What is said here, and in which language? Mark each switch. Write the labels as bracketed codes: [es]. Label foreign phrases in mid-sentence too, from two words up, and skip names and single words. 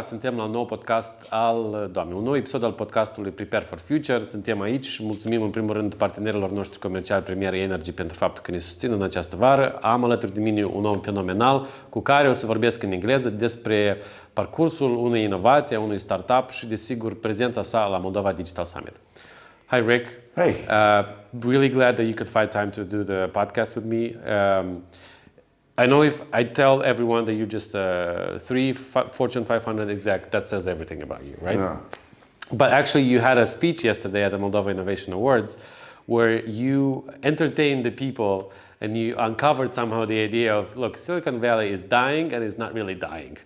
[ro] Suntem la un nou podcast un nou episod al podcastului Prepare for Future. Suntem aici. Mulțumim în primul rând partenerilor noștri comerciali Premier Energy pentru faptul că ne susțin în această vară. Am alături de mine un om fenomenal cu care o să vorbesc în engleză despre parcursul unei inovații, a unui startup și, desigur, prezența sa la Moldova Digital Summit. [en] Hi, Rick. Hey. Really glad that you could find time to do the podcast with me. I know if I tell everyone that you're just a Fortune 500 exec, that says everything about you, right? Yeah. But actually, you had a speech yesterday at the Moldova Innovation Awards where you entertained the people and you uncovered somehow the idea of, look, Silicon Valley is dying and it's not really dying.